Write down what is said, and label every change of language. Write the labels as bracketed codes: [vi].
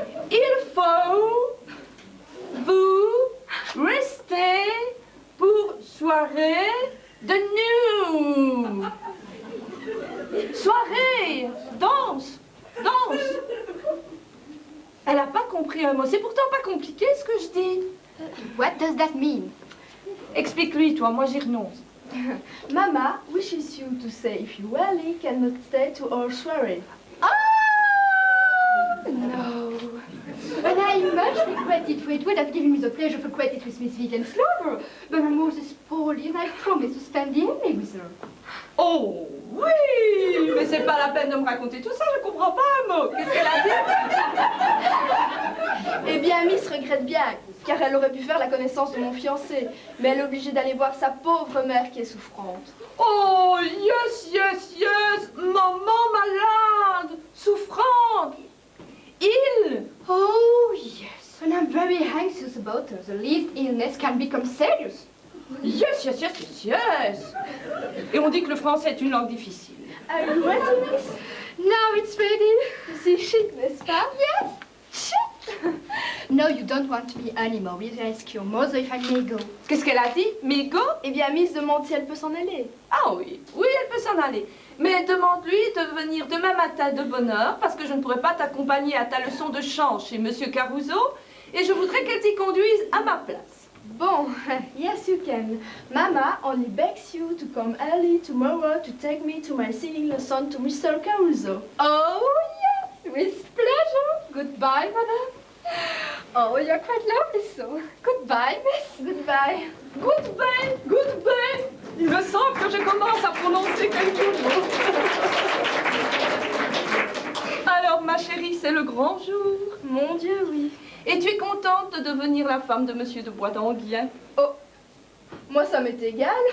[fr] Il faut vous rester pour soirée de nous. Soirée, danse, danse. Elle n'a pas compris un mot. C'est pourtant pas compliqué ce que je dis. [en] What does that mean? [fr] Explique-lui, toi, moi j'y renonce. [en] Mama wishes you to say if you really cannot stay to our soirée. No. But I much regret it, for it would have given me the pleasure of acquainting with Miss Vivian Slover. But my mother is poorly and I promised to spend the evening with her. [fr] Oh, oui. Mais c'est pas la peine de me raconter tout ça, je comprends pas un mot. Qu'est-ce qu'elle a dit? Eh bien, Miss regrette bien, car elle aurait pu faire la connaissance de mon fiancé. Mais elle est obligée d'aller voir sa pauvre mère qui est souffrante. [en] Oh, yes, yes, yes. [fr] Maman malade, souffrante. Il. [en] Oh, yes. And I'm very anxious about her. The least illness can become serious. Yes, yes, yes, yes, yes. [fr] Et on dit que le français est une langue difficile. [en] Are you ready, Miss? Now it's ready. [fr] C'est chic, n'est-ce pas? [en] Yes, shit. No, you don't want me anymore. We'll ask your mother if I may go. [fr] Qu'est-ce qu'elle a dit? Migo? Eh bien, Miss demande si elle peut s'en aller. Ah oui, oui, elle peut s'en aller. Mais demande-lui de venir demain matin de bonne heure, parce que je ne pourrai pas t'accompagner à ta leçon de chant chez Monsieur Caruso, et je voudrais qu'elle t'y conduise à ma place. [en] Bon, yes you can. Mama only begs you to come early tomorrow to take me to my singing lesson to Mr. Caruso. Oh, yes, with pleasure. Goodbye, madame. Oh, you're quite lovely, so. Goodbye, miss. Goodbye. Goodbye, goodbye. [fr] Il me semble que je commence à prononcer quelques mots. Alors, ma chérie, c'est le grand jour. Mon Dieu, oui. Et tu es contente de devenir la femme de Monsieur de Bois d'Anguien? Oh, moi ça m'est égal.